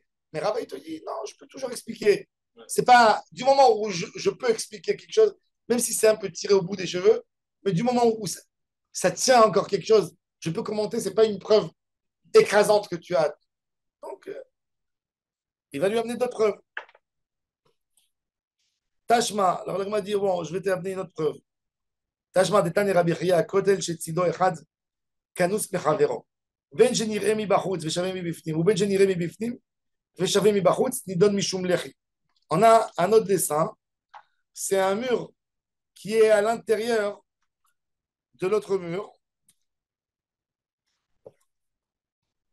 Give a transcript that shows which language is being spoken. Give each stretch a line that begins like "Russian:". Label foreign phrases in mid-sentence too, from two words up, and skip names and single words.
French: Mais Rava, il te dit, non, je peux toujours expliquer. C'est pas du moment où je peux expliquer quelque chose, même si c'est un peu tiré au bout des cheveux, mais du moment où ça tient encore quelque chose, je peux commenter, c'est pas une preuve écrasante que tu as. Donc, il va lui amener d'autres preuves. Tashma, alors il m'a dit, bon, je vais t'amener une autre preuve.
Hebrew: תא שמע דתני רבי חייא, כותל שצידו אחד, כנוס מחבירו. בין שנראה מבחוץ ושווה מבפנים, ובין שנראה מבפנים ושווה מבחוץ, נידון משום לחי.
French: On a un autre dessin, c'est un mur qui est à l'intérieur de l'autre mur.